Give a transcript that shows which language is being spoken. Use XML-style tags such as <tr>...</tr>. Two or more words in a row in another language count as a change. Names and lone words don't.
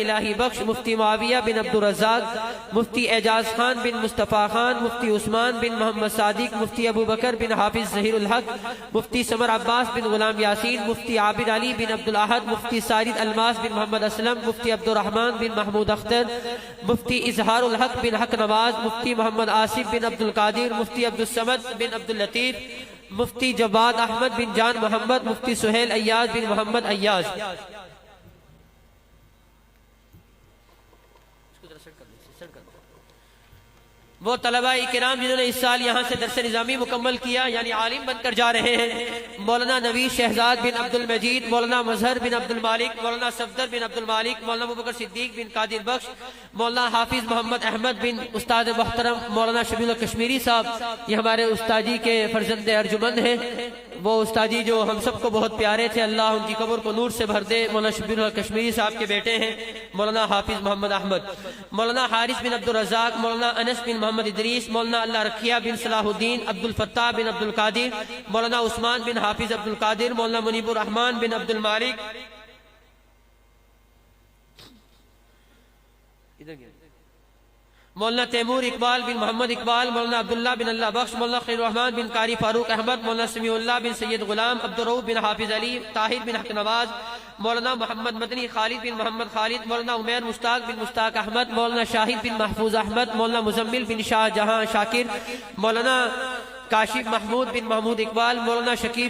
<hi>इलाही बख्श, मुफ्ती मुआविया बिन अब्दुल रज़ाक, मुफ्ती एजाज खान बिन मुस्तफ़ा खान, मुफ्ती उस्मान बिन मोहम्मद सादिक, मुफ्ती अबू बकर बिन हाफिज ज़हीरुल हक, मुफ्ती समर अब्बास बिन गुलाम यासीन, मुफ्ती आबिद अली बिन अब्दुल अहद, मुफ्ती सारिद अलमास बिन मोहम्मद असलम, मुफ्ती अब्दुल रहमान बिन महमूद अख्तर, मुफ्ती इजहारुल हक बिन हक नवाज, मुफ्ती मोहम्मद आसिफ बिन अब्दुल कादिर, मुफ्ती अब्दुल समद बिन अब्दुल लतीफ, मुफ्ती जवाद अहमद बिन जान मोहम्मद, मुफ्ती सुहेल अय्याज बिन मोहम्मद अय्याज। वो तलबाए किराम जिन्होंने इस साल यहाँ से दरस निज़ामी मुकम्मल किया यानी आलिम बनकर जा रहे हैं। मौलाना नवीद शहजाद बिन अब्दुल मजीद, मौलाना मजहर बिन अब्दुल मालिक, मौलाना सफदर बिन अब्दुल मालिक, मौलाना अबू बकर सिद्दीक बिन कादिर बख्श, मौलाना हाफिज मोहम्मद अहमद बिन उस्ताद मोहतरम मौलाना शबील कश्मीरी साहब, ये हमारे उस्तादी के फर्जंद अर्जुमंद हैं। वो उस्तादी जो हम सबको बहुत प्यारे थे, अल्लाह उनकी कब्र को नूर से भर दे। मौलाना शबील कश्मीरी साहब के बेटे हैं मौलाना हाफिज मोहम्मद अहमद, मौलाना हारिस बिन अब्दुल रज़ाक, मौलाना अनस बिन मोहम्मद इदरीस, मौलाना अल्लाह रखिया बिन सलाहुद्दीन, अब्दुल फत्ताह बिन अब्दुल कादिर, मौलाना उस्मान बिन हाफिज अब्दुल कादिर, मौलाना मुनीबुर रहमान बिन अब्दुल मालिक, मौलाना तैमूर इकबाल बिन मोहम्मद इकबाल, मौलाना अब्दुल्ला बिन अल्लाह बख्श, मौलाना खैरुर रहमान बिन कारी फारूक अहमद, मौलाना समीउल्लाह बिन सैयद गुलाम, अब्दुल रऊफ बिन हाफिज अली, ताहिर बिन हक नवाज, मौलाना मोहम्मद मदनी खालिद बिन मोहम्मद खालिद, मौलाना उमैर मुश्ताक बिन मुश्ताक अहमद, मौलाना शाहिद बिन महफूज अहमद, मौलाना मुजम्मिल बिन शाहजहां शाकिर, मौलाना काशिफ महमूद बिन महमूद इकबाल, मौलाना शकीर</hi>